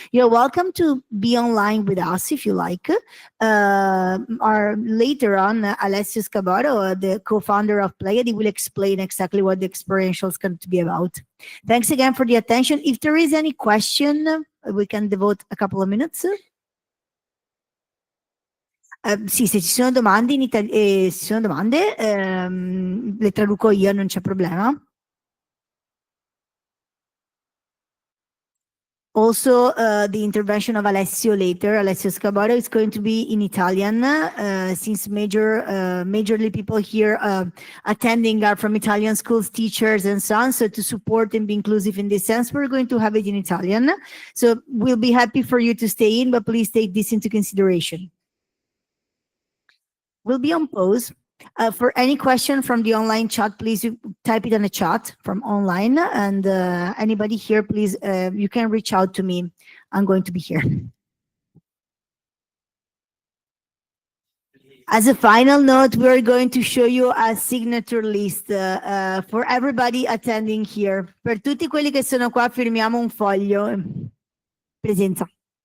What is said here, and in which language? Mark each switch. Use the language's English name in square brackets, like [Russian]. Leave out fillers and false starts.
[English] You're welcome to be online with us if you like. Or later on, Alessio Scabbaro, the co-founder of Pleiadi, will explain exactly what the experiential is going to be about. Thanks again for the attention. If there is any question, we can devote a couple of minutes. [Italian] Sì, se ci sono domande le traduco io, non c'è problema. [English] Also, the intervention of Alessio later, Alessio Scabbaro, is going to be in Italian, since majorly people here attending are from Italian schools, teachers, and so on. So to support and be inclusive in this sense, we're going to have it in Italian. So we'll be happy for you to stay in, but please take this into consideration. We'll be on pause. For any question from the online chat, please type it in the chat from online. And anybody here, please, you can reach out to me. I'm going to be here. As a final note, we're going to show you a signature list for everybody attending here. [Italian] Per tutti quelli che sono qua, firmiamo un foglio. Presenza.